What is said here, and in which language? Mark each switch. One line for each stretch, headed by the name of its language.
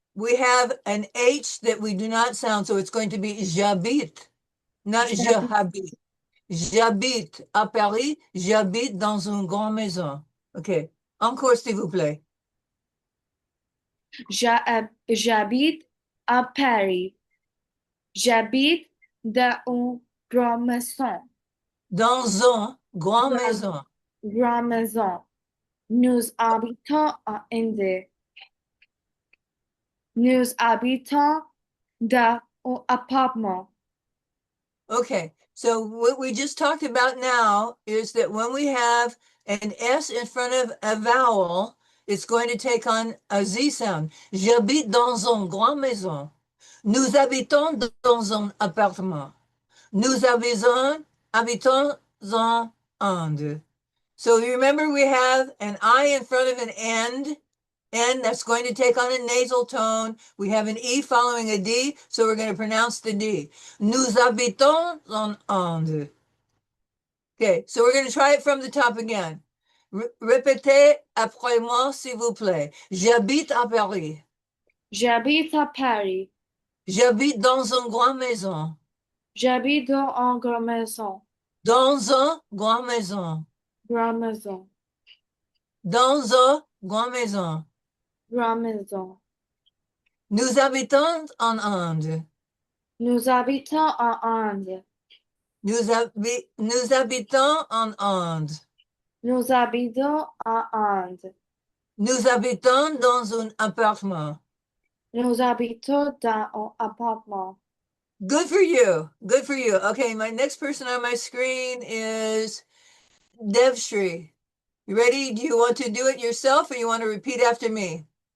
English: We have an H that we do not sound, so it's going to be j'habite, not je habite.
French: J'habite à Paris, j'habite dans une grande maison. Okay, encore s'il vous plaît. J'habite à Paris. J'habite dans une grande maison. Dans une grande maison. Grande maison. Nous habitons en Inde. Nous habitons dans un appartement.
English: Okay, so what we just talked about now is that when we have an S in front of a vowel, it's going to take on a Z sound.
French: J'habite dans une grande maison. Nous habitons dans un appartement. Nous habitons en Inde.
English: So you remember we have an I in front of an N that's going to take on a nasal tone. We have an E following a D, so we're going to pronounce the D.
French: Nous habitons en Inde.
English: Okay, so we're going to try it from the top again.
French: Répétez après moi, s'il vous plaît. J'habite à Paris. J'habite à Paris. J'habite dans une grande maison. J'habite dans une grande maison. Dans une grande maison. Grande maison. Dans une grande maison. Grande maison. Nous habitons en Inde. Nous habitons en Inde. Nous habitons en Inde. Nous habitons en Inde. Nous habitons dans un appartement. Nous habitons dans un appartement.
English: Good for you. Good for you. Okay, my next person on my screen is Devshri. You ready? Do you want to do it yourself or you want to repeat after me?